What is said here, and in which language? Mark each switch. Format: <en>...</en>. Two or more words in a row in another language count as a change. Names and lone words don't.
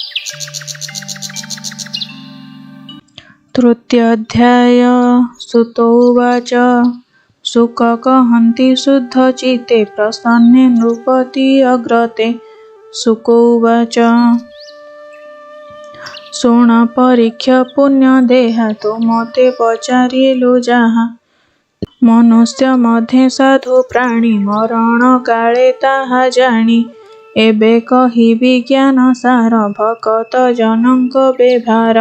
<sa>तृतीयोऽध्याय सुत उवाच</sa> <or>ଶୁକ କହନ୍ତି ଶୁଦ୍ଧଚିତ୍ତେ ପ୍ରସନ୍ନେ ନୃପତି ଅଗ୍ରତେ।</or> <sa>शुक उवाच</sa> <or>ଶୁଣ ପରୀକ୍ଷ ପୁଣ୍ୟଦେହା ତୁ ମୋତେ ପଚାରିଲୁ ଯାହା। ମନୁଷ୍ୟ ମଧ୍ୟ ସାଧୁ ପ୍ରାଣୀ ମରଣ କାଳେ ତାହା ଜାଣି। ଏବେ କହିବି ଜ୍ଞାନ ସାର ଭକତ ଜନଙ୍କ ବ୍ୟବହାର।</or>